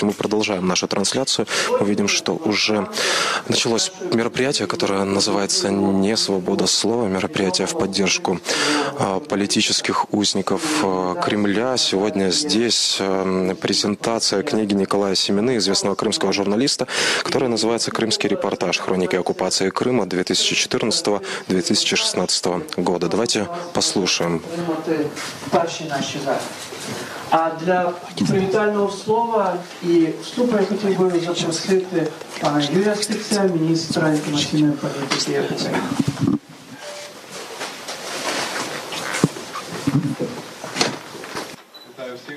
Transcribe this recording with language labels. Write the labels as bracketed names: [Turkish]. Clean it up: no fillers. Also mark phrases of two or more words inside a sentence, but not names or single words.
[Russian] Мы продолжаем нашу трансляцию. Мы видим, что уже началось мероприятие, которое называется «Не свобода слова», мероприятие в поддержку политических узников Кремля. Сегодня здесь презентация книги Николая Семены, известного крымского журналиста, которая называется «Крымский репортаж. Хроники оккупации Крыма 2014-2016 года». Давайте послушаем. [Ukrainian] А для привітального слова і вступу я хотів би запросити пана Юрія Стеця, міністра інформаційної політики України. Вітаю всіх.